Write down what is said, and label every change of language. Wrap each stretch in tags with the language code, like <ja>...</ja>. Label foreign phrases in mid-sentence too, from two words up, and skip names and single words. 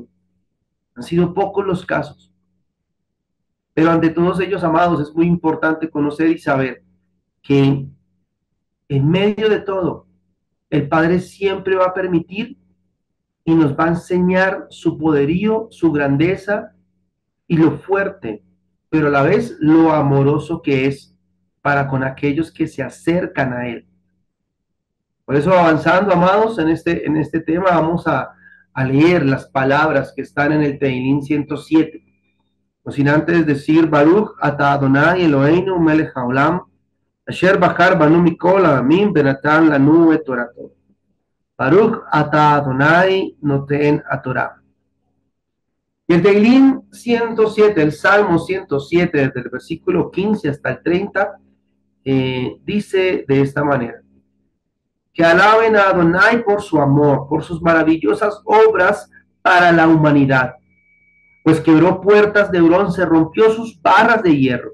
<es>Han sido pocos los casos. Pero ante todos ellos, amados, es muy importante conocer y saber que en medio de todo, el Padre siempre va a permitir y nos va a enseñar su poderío, su grandeza y lo fuerte, pero a la vez lo amoroso que es para con aquellos que se acercan a Él. Por eso, avanzando, amados, en este tema, vamos a leer las palabras que están en el Teilín 107. No sin antes decir,</es> <he>ברוך אתה אדוני אלוהינו מלך העולם, אשר בחר בנו מכל העמים ונתן לנו את תורתו. ברוך אתה אדוני נותן התורה.</he> <es>Y el Teilín 107, el Salmo 107, desde el versículo 15 hasta el 30, dice de esta manera: que alaben a Adonai por su amor, por sus maravillosas obras para la humanidad, pues quebró puertas de bronce, rompió sus barras de hierro.</es>